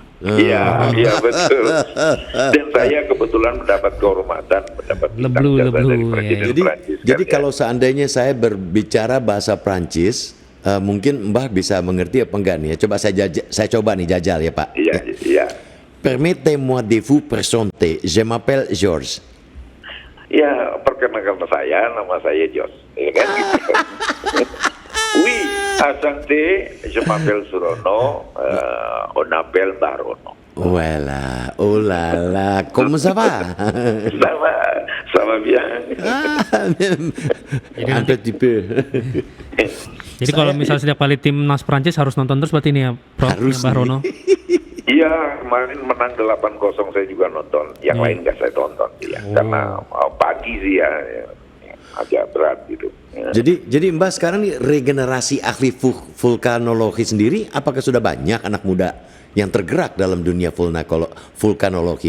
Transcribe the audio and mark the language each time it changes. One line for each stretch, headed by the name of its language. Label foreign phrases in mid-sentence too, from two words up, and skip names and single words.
Indonesian: Iya betul. Dan saya kebetulan mendapat kehormatan, mendapat bintang jasa dari Presiden Perancis. Jadi kan, kalau seandainya saya berbicara bahasa Prancis, mungkin Mbah bisa mengerti apa enggak nih ya? Coba saya coba nih jajal ya Pak. Iya.
French: Permettez-moi de vous présenter. Je m'appelle Georges.
Indonesian: Ya, perkenalkan nama saya Jos. Ya kan gitu.
French: Oui, enchanté, je m'appelle Surono, on appelle Barono. Voilà, oh là là, comment ça va? Ça va bien. Un petit peu.
Indonesian: Jadi kalau misalnya setiap kali timnas Prancis harus nonton terus berarti ini ya, Prof. Harus Mbah Rono. Iya, kemarin menang 8-0 saya juga nonton. Yang lain nggak saya tonton ya, karena pagi sih ya agak berat gitu. Ya. Jadi Mbah sekarang nih regenerasi ahli vulkanologi sendiri, apakah sudah banyak anak muda yang tergerak dalam dunia vulkanologi?